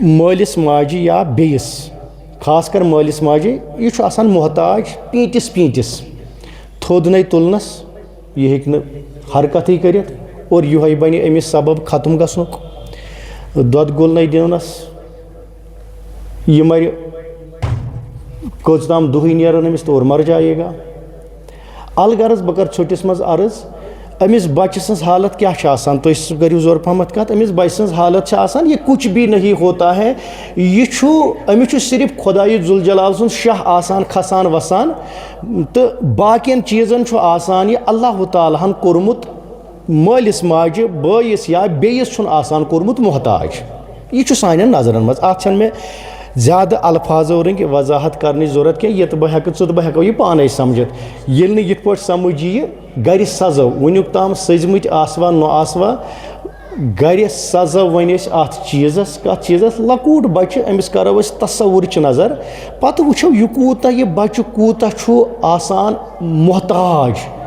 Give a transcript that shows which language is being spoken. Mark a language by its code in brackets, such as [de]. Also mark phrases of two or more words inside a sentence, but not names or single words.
[ks] یہ مالس ماجہ یا بیس خاص کر مٲلِس ماجہِ یہِ چھُ آسان محتاج پیٖنٛتِس پیٖنٛتِس تھوٚد نَے تُلنَس یہِ ہیٚکہِ نہٕ حرکتٕے کٔرِتھ اور یِہوٚے بَنہِ أمِس سبب ختم گژھنُک دۄد گوٚل نَے دِونَس یہِ مَرِ کٔژ تام دۄہٕے نیرَن أمِس تو اور [ur] مر جائے گا [ks] الغرض بہٕ کَرٕ ژھوٚٹِس منٛز عرض أمِس بَچہِ سٕنٛز حالت کیٛاہ چھِ آسان تُہۍ کٔرِو زورٕ پَہمَتھ کَتھ أمِس بَچہِ سٕنٛز حالت چھِ آسان یہِ [ur] کُچھ بھی نہیں ہوتا [ks] ہے یہِ چھُ أمِس چھُ صرف خۄدایہِ ذوالجلال سُنٛد شاہ آسان کھسان وَسان تہٕ باقیَن چیٖزَن چھُ آسان یہِ اللہ تعالیٰ ہَن کوٚرمُت مٲلِس ماجہِ بٲیِس یا بیٚیِس چھُنہٕ آسان کوٚرمُت محتاج یہِ چھُ سانٮ۪ن نظرَن منٛز اَتھ چھَنہٕ مےٚ زیادٕ الفاظو رٔنٛگۍ وضاحت کَرنٕچ ضوٚرَتھ کینٛہہ یہِ تہٕ بہٕ ہٮ۪کہٕ ژٕ تہٕ بہٕ ہٮ۪کو یہِ پانَے سَمجھِتھ ییٚلہِ نہٕ یِتھ پٲٹھۍ سَمٕجھ یِیہِ گَرِ سَزو وٕنیُک تام سٔزۍمٕتۍ آسوا نہ آسوا گَرِ سَزو وۄنۍ أسۍ اَتھ چیٖزَس کَتھ چیٖزَس لۄکوٗٹ بَچہِ أمِس کَرو أسۍ تصوُرٕچ نظر پَتہٕ وٕچھو یہِ کوٗتاہ یہِ بَچہِ کوٗتاہ چھُ آسان محتاج